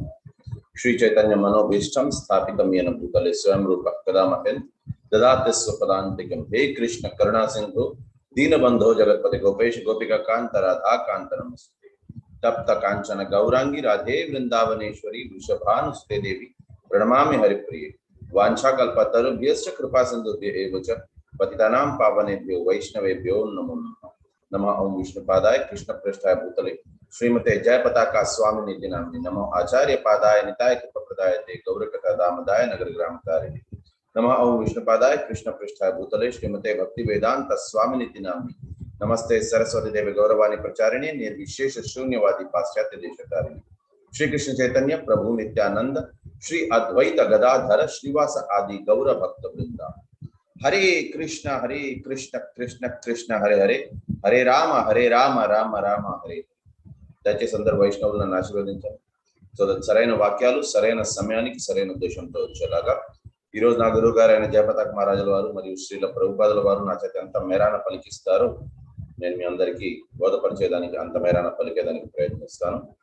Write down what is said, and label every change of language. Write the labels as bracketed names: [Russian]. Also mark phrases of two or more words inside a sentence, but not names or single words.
[Sanskrit] శ్రీ చైతన్య మనోభీష్టం స్థాపితం యేన భూతలే స్వయం రూపః కదా మహ్యం దదాతి స్వపదాంతికం. హే కృష్ణ కరుణా సింధు దీనబంధో జగత్పతి గోపేశ గోపికా కాంత రాధా కాంత నమస్తే. తప్త కాంచన గౌరాంగి రాధే వృందావనేశ్వరి వృషభానుసుతే దేవి ప్రణమామి హరిప్రిये. వాంఛాకల్పతరుభ్యశ్చ కృపా సింధుభ్య एव च पतितानां पावनेभ्यो वैष्णवेभ्यो नमो नमः. नमः ओम विष्णुपादाय कृष्ण पृष्ठाय भूतले श्रीमते जय पताका स्वामी निधि नामिने. नमो आचार्य पादाय निताय कृपप्रदायते गौरकथा दामदाय नगर ग्रामकारिणे. नमः ओम विष्णुपादाय कृष्ण पृष्ठाय भूतले श्रीमते भक्ति वेदांत स्वामी निधि नामिने. नमस्ते सरस्वती देवी गौरवाणी प्रचारिणे निर्विशेष शून्यवादी पाश्चात्य देशकारिणे. श्री कृष्ण चैतन्य प्रभु नित्यानंद श्री अद्वैत गदाधर श्रीवास आदि गौर भक्त वृंदा. हरे कृष्ण कृष्ण कृष्ण हरे हरे हरे राम राम राम हरे. [Telugu] దయచేసి అందరు వైష్ణవులను నన్ను ఆశీర్వదించాలి. సో సరైన వాక్యాలు సరైన సమయానికి సరైన ఉద్దేశంతో వచ్చేలాగా ఈరోజు నా గురువు గారు అయిన జయపతాక మహారాజుల వారు మరియు శ్రీల ప్రభుపాదుల వారు నా చేత ఎంత మేరాన పలికిస్తారు నేను మీ అందరికీ బోధపరిచేదానికి అంత మేరాన పలికేదానికి ప్రయత్నిస్తాను.